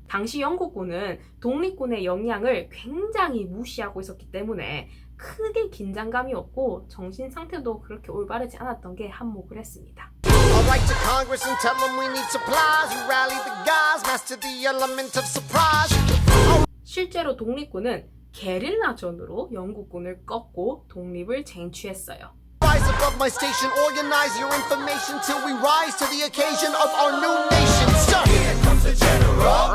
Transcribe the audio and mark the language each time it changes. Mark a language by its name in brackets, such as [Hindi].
[Korean] 당시 영국군은 독립군의 역량을 굉장히 무시하고 있었기 때문에 크게 긴장감이 없고 정신 상태도 그렇게 올바르지 않았던 게 한몫을 했습니다. [English] I'll write to Congress and tell them we need supplies. You rally the guys, master the element of surprise. [Korean] 실제로 독립군은 게릴라전으로 영국군을 꺾고 독립을 쟁취했어요. [English] Rise above my station, organize your information till we rise to the occasion of our new nation. Sir, Here comes the general.